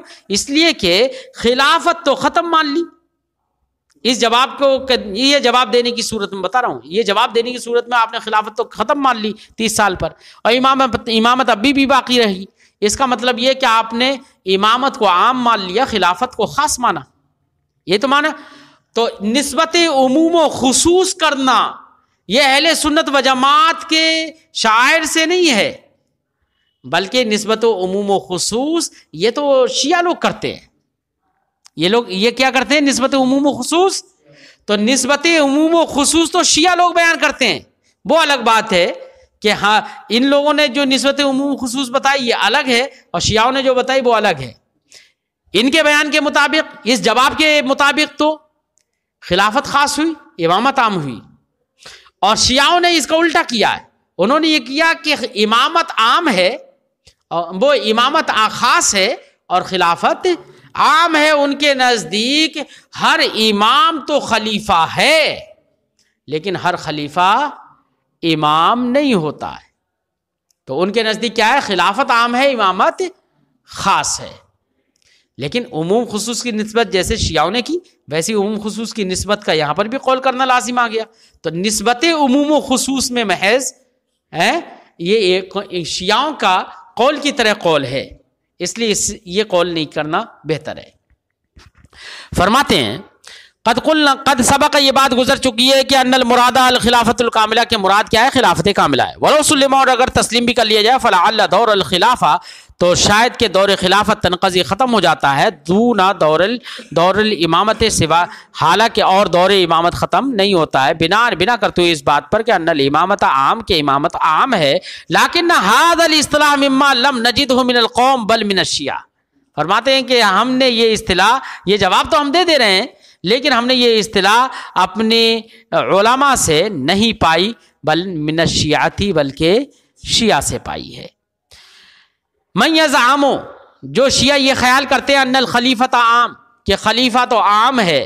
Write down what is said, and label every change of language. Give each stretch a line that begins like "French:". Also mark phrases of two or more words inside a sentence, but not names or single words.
Urdu: اس لیے کہ خلافت تو ختم مان لی. اس جواب کو یہ جواب دینے کی صورت میں بتا رہا ہوں، یہ جواب دینے کی صورت میں آپ نے خلافت تو ختم مان لی 30 سال پر، اور امامت ابھی بھی باقی رہی. اس کا مطلب یہ کہ آپ نے امامت کو عام مان لیا، خلافت کو خاص مانا. یہ تو مانا. تو نسبت عموم و خصوص کرنا یہ اہل سنت و جماعت کے شاعر سے نہیں ہے، بلکہ نسبت و عموم و خصوص یہ تو شیعہ لوگ کرتے ہیں. یہ کیا کرتے ہیں؟ نسبت عموم و خصوص. تو نسبت عموم و خصوص تو شیعہ لوگ بیان کرتے ہیں، وہ الگ بات ہے کہ ہاں ان لوگوں نے جو نسبت عموم و خصوص بتائی یہ الگ ہے، اور شیعوں نے جو بتائی وہ الگ ہے. ان کے بیان کے مطابق، اس جواب کے مطابق تو خلافت خاص ہوئی، امامت عام ہوئی. اور شیعوں نے اس کا الٹا کیا ہے، انہوں نے یہ کیا کہ امامت عام ہے، وہ امامت خاص ہے اور خلافت عام ہے. ان کے نزدیک ہر امام تو خلیفہ ہے، لیکن ہر خلیفہ امام نہیں ہوتا ہے. تو ان کے نزدیک کیا ہے؟ خلافت عام ہے، امامت خاص ہے. لیکن عموم خصوص کی نسبت جیسے شیعوں نے کی، ویسی عموم خصوص کی نسبت کا یہاں پر بھی قول کرنا لازم آ گیا. تو نسبت عموم و خصوص میں محض یہ ایک شیعوں کا قول کی طرح قول ہے، اس لیے یہ قول نہیں کرنا بہتر ہے. فرماتے ہیں
Arabic: قد سبق،
Urdu: یہ بات گزر چکی ہے کہ
Arabic: ان المراد الخلافت الکاملہ،
Urdu: کے مراد کیا ہے؟ خلافت کاملہ ہے.
Arabic: ولو سلم،
Urdu: اور اگر تسلیم بھی کر لیا جائے،
Arabic: فلعل دور الخلافہ،
Urdu: تو شاید کہ دور خلافت تنقضی ختم ہو جاتا ہے،
Arabic: دون دور الامامت
Urdu: سوا، حالانکہ اور دور امامت ختم نہیں ہوتا ہے. بنا کرتے ہوئے اس بات پر کہ
Arabic: ان الامامت عام،
Urdu: کے امامت عام ہے، لیکن
Arabic: ھذا الاصطلاح مما لم نجدہ من القوم بل من الشیعہ.
Urdu: فرماتے ہیں کہ ہم نے یہ اصطلاح، یہ جواب تو ہم دے رہے ہیں، لیکن ہم نے یہ اصطلاح اپنے علماء سے نہیں پائی،
Arabic: بل من الشیعہ
Urdu: تھی، بلکہ شیعہ سے پائی ہے.
Arabic: من یزعم،
Urdu: جو شیعہ یہ خیال کرتے ہیں
Arabic: ان الخلیفۃ عام،
Urdu: کہ خلیفہ تو عام ہے.